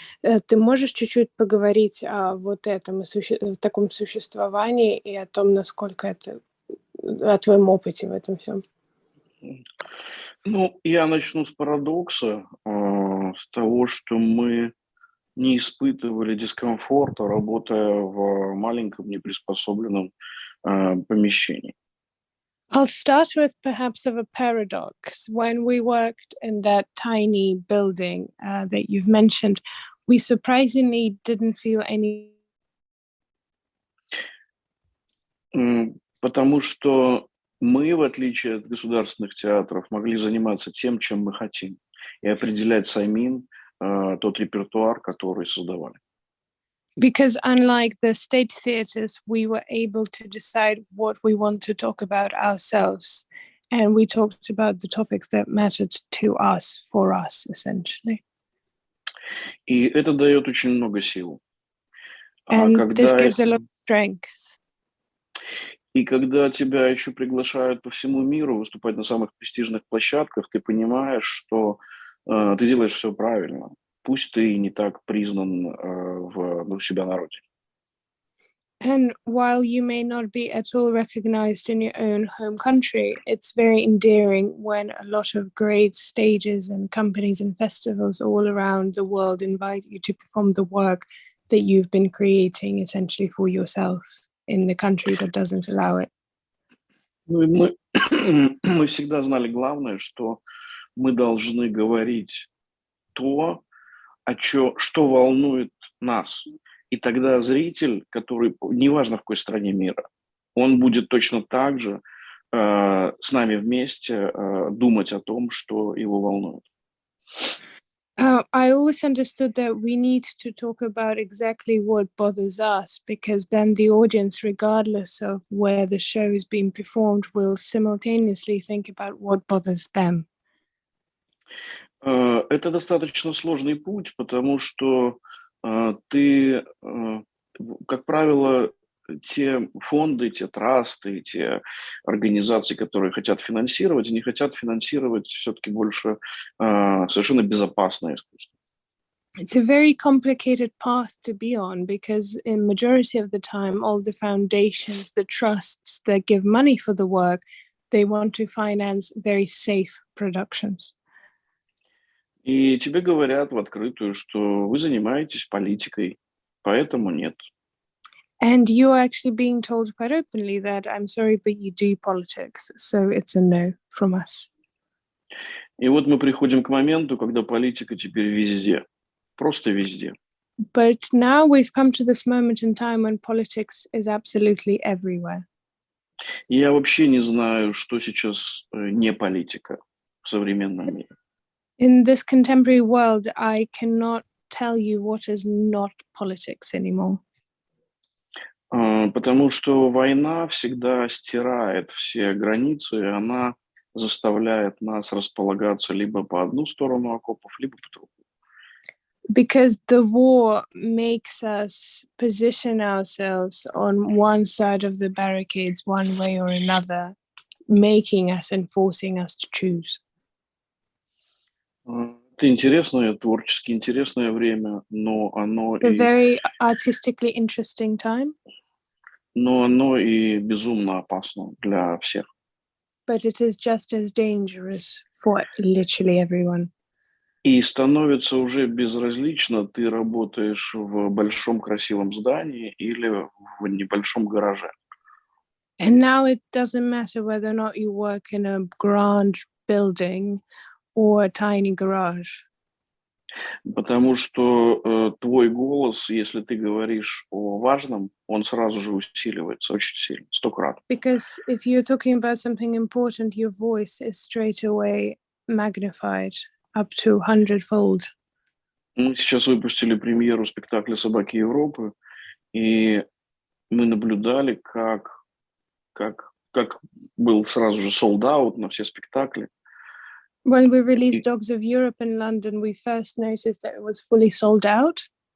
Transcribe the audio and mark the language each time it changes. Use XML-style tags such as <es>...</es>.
<ru>Ты можешь чуть-чуть поговорить о вот этом, о таком существовании и о том, насколько это, о твоем опыте в этом всем? Ну, я начну с парадокса, с того, что мы не испытывали дискомфорта, работая в маленьком неприспособленном помещении.</ru> <en>I'll start with perhaps of a paradox. When we worked in that tiny building that you've mentioned, we surprisingly didn't feel any...</en> <ru>Потому что мы, в отличие от государственных театров, могли заниматься тем, чем мы хотим, и определять самим тот репертуар, который создавали.</ru> <en>Because unlike the state theatres, we were able to decide what we want to talk about ourselves. And we talked about the topics that mattered to us, for us, essentially.</en> <ru>И это дает очень много сил.</ru> <en>And this gives a lot of strength.</en> <ru>И когда тебя еще приглашают по всему миру выступать на самых престижных площадках, ты понимаешь, что ты делаешь все правильно. Пусть ты не так признан у себя на родине.</ru> <en>And while you may not be at all recognized in your own home country, it's very endearing when a lot of great stages and companies and festivals all around the world invite you to perform the work that you've been creating essentially for yourself in the country that doesn't allow it.</en> <ru>Мы всегда знали главное, что мы должны говорить то, что волнует нас. И тогда зритель, который, неважно в какой стране мира, он будет точно так же с нами вместе думать о том, что его волнует.</ru> <en>I always understood that we need to talk about exactly what bothers us, because then the audience, regardless of where the show is being performed, will simultaneously think about what bothers them.</en> <ru>Это достаточно сложный путь, потому что ты как правило, те фонды, те трасты, те организации, которые хотят финансировать, они хотят финансировать все-таки больше совершенно безопасное искусство.</ru> <en>It's a very complicated path to be on because in majority of the time, all the foundations, the trusts that give money for the work, they want to finance very safe productions.</en> <ru>И тебе говорят в открытую, что вы занимаетесь политикой, поэтому нет.</ru> <en>And you're actually being told quite openly that I'm sorry, but you do politics. So it's a no from us.</en> <ru>И вот мы приходим к моменту, когда политика теперь везде, просто везде.</ru> <en>But now we've come to this moment in time when politics is absolutely everywhere.</en> <ru>Я вообще не знаю, что сейчас не политика в современном мире.</ru> <en>In this contemporary world, I cannot tell you what is not politics anymore.</en> <ru>Потому что война всегда стирает все границы, и она заставляет нас располагаться либо по одну сторону окопов, либо по другую.</ru> <en>Because the war makes us position ourselves on one side of the barricades one way or another, making us and forcing us to choose.</en> <ru>Это интересное, творчески интересное время, но оно</ru> <en>A very artistically interesting time,</en> <ru>и безумно опасно для всех.</ru> <en>but it is just as dangerous for literally everyone.</en> <ru>И становится уже безразлично, ты работаешь в большом красивом здании или в небольшом гараже.</ru> <en>And now it doesn't matter whether or not you work in a grand building or a tiny garage.</en> <ru>Потому что твой голос, если ты говоришь о важном, он сразу же усиливается очень сильно, 100 крат.</ru> <en>Because if you're talking about something important, your voice is straight away magnified up to 100-fold.</en> <ru>Мы сейчас выпустили премьеру спектакля «Собаки Европы», и мы наблюдали, как был сразу же</ru> <en>sold out</en> <ru>на все спектакли.</ru> <en>When we released Dogs of Europe in London, we first noticed that it was fully sold out.</en>